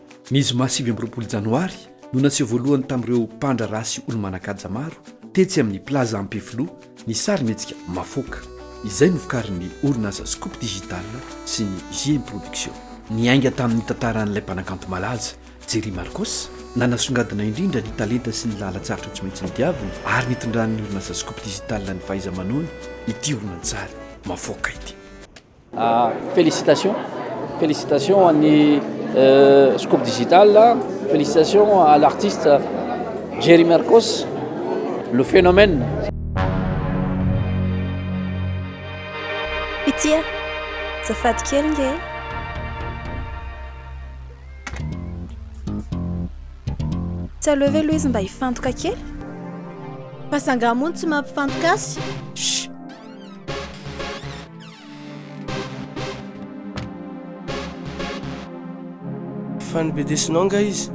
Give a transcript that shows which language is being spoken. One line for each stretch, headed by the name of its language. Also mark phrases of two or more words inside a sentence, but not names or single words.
Malagasy: Ny zoma 7 janoary no naseho voalohany tamin'ireo mpandra rasy olo-manakaja maro tetsy amin'ny plaza ampefilo ny sary mihetsika mafoaka izay novokarin'ny orinasa Scoop Digital sy ny JM Production. Niainga tamin'ny tantaran'ilay mpanakanto malaza Jerry Marcos nanasongadina indrindra ny talenta sy ny lalan-tsaratra tsy maintsy nidiavina ary nitondran'ny orinasa Scoop Digital ny fahaiza-manoany ity oronan-tsary mafoaka ity.
French: Félicitations à Scoop Digital, félicitations à l'artiste Jerry Marcos, le phénomène.
Malagasy: Itia, zafady kely nge. Tsy aleo ve izy mba hifantoka kely? Fasangamony tsy mampifantoka azy. Fanibedesinao nga izy.